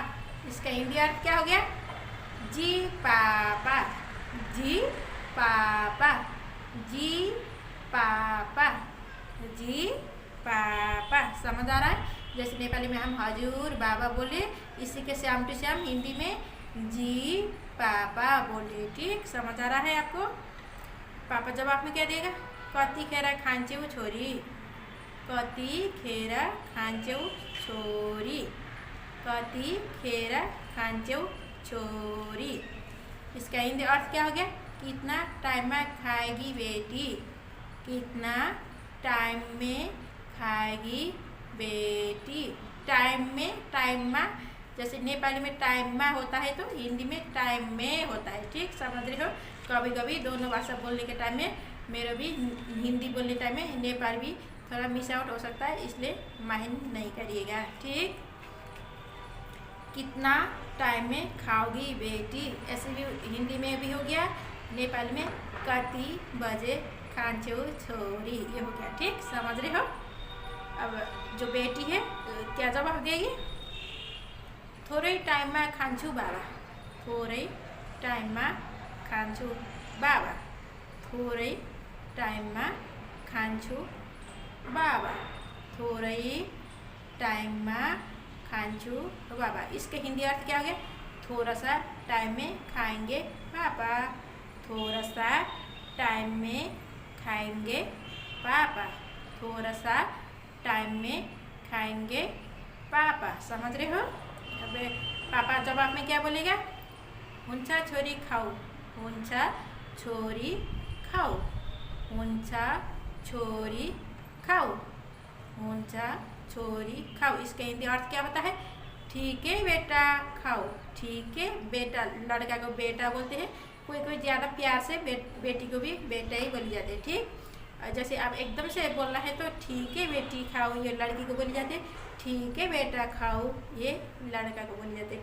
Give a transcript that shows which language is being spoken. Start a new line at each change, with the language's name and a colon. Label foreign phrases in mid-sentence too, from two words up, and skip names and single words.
Hindi: इसका हिंदी अर्थ क्या हो गया? जी पापा, जी पापा, जी पापा, जी पापा। समझ आ रहा है। जैसे नेपाली में हम
Nepali: हजूर बाबा
Hindi: बोले, इसी के
English: same to same
Hindi: हिंदी में जी पापा बोले। ठीक, समझ आ रहा है आपको। पापा जवाब में क्या देगा?
Nepali: कति खेर खान्छौ छोरी, कति खेर खान्छौ छोरी, कति खेर खान्छौ छोरी।
Hindi: इसका हिंदी अर्थ क्या हो गया? कितना टाइम में खाएगी बेटी, कितना टाइम में खाएगी बेटी। टाइम में जैसे नेपाली में टाइममा होता है तो हिंदी में टाइम में होता है। ठीक, समझ रहे हो। कभी कभी दोनों भाषा बोलने के टाइम में मेरा भी हिंदी बोलने टाइम में नेपाली भी थोड़ा
English: miss out
Hindi: हो सकता है, इसलिए माइंड नहीं करिएगा। ठीक, कितना टाइम में खाओगी बेटी, ऐसे भी हिंदी में भी हो गया, नेपाली में
Nepali: कति बजे खान्छौ छोरी,
Hindi: ये हो गया। ठीक, समझ रहे हो। अब जो बेटी है क्या जवाब देगी?
Nepali: थोड़ै टाइममा खान्छु बाबा, थोड़ै टाइममा खान्छु बाबा, थोड़ै टाइममा खान्छु बाबा, थोड़ै टाइममा खान्छु बाबा।
Hindi: इसके हिंदी अर्थ क्या हो गया? थोड़ा सा टाइम में खाएंगे पापा, थोड़ा सा टाइम में खाएंगे पापा, थोड़ा सा टाइम में खाएंगे पापा। समझ रहे हो। अब पापा जवाब में क्या बोलेगा?
Nepali: हुन्छ छोरी खाऊ, हुन्छ छोरी खाऊ, हुन्छ छोरी खाऊ, हुन्छ छोरी खाओ।
Hindi: इसका हिंदी अर्थ क्या होता है? ठीक है बेटा खाओ, ठीक है बेटा। लड़का को बेटा बोलते हैं, कोई कोई ज़्यादा प्यार से बेटी को भी बेटा ही बोली जाते हैं। ठीक, जैसे आप एकदम से बोलना है तो ठीक है बेटी खाओ, ये लड़की को बोली जाती है। ठीक है बेटा खाओ, ये लड़का को बोली जाती है।